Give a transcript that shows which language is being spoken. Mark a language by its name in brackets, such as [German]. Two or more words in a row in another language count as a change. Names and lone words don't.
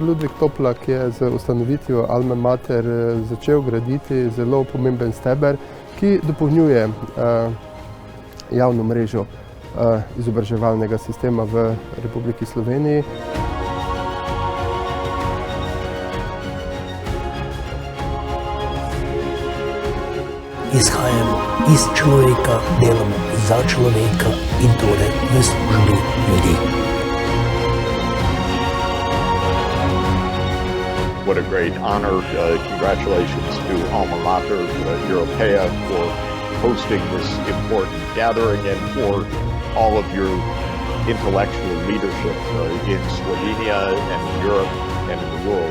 [Slovenian] Ludvik Toplak je z ustanovitvijo Alme Mater začel graditi zelo pomemben steber, ki dopolnjuje javno mrežo izobraževalnega sistema v Republiki Sloveniji. Izhajamo iz človeka, delamo za človeka in torej v službi ljudi. [English] What a great honor. Congratulations to Alma Mater Europaea for hosting this important gathering and for all of your intellectual leadership in Slovenia and in Europe and in the world.